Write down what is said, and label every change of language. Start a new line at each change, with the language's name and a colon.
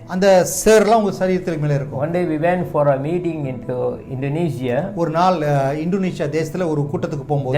Tamil: அந்த சேர்லாம் உங்க சரீரத்துக்கு மேலே இருக்கும்.
English: One day we went for a meeting into Indonesia.
Tamil: ஒரு நாள் இந்தோனேஷியா தேசத்துல ஒரு கூட்டத்துக்கு போகும்போது,